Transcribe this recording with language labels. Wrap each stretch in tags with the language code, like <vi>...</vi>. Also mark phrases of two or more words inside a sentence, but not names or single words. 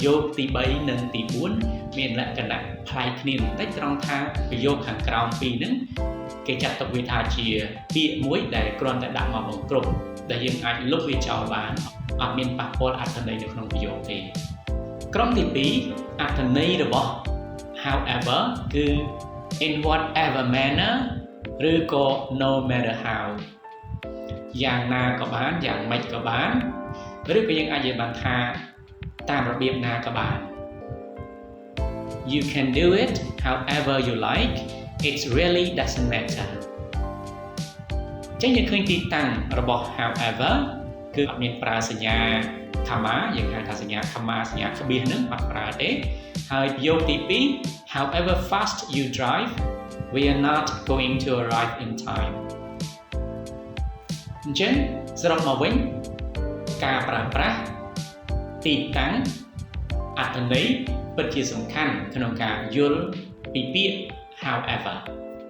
<km>យោគទី3និងទី4មានលក្ខណៈប្លែកគ្នាបន្តិចត្រង់ថាប្រយោគខាងក្រោមពីរហ្នឹងគេចាត់ទុកវាថាជាពាក្យមួយដែលគ្រាន់តែដាក់មកបង្គ្រប់ដែលយើង អាចលុបវាចោលបានអត់មានប៉ះពាល់អត្ថន័យនៅក្នុងប្រយោគទេក្រុមទី2អត្ថន័យរបស់ however គឺ</km> <en>in whatever manner</en> <km>ឬក៏</km> <en>no matter how</en> <km>យ៉ាងណាក៏បានយ៉ាងម៉េចក៏បានឬក៏យើងអាចនិយាយបានថាតាមរបៀបណាក៏</km> <en>បាន You can do it however you like it really doesn't matter</en> <km>ចឹងយើងឃើញទីតាំង របស់ however គឺអត់មានប្រើសញ្ញា comma យើងហៅថាសញ្ញា comma សញ្ញាក្បៀសហ្នឹងអត់ប្រើទេហើយប្រយោគទី2</km> <en>however fast you drive we are not going to arrive in time</en> <km>អញ្ចឹងសរុបមកវិញការប្រើប្រាស់ទីតាំងអត្ថន័យពិតជាសំខាន់ក្នុងការយល់ពីពាក្យ however</km>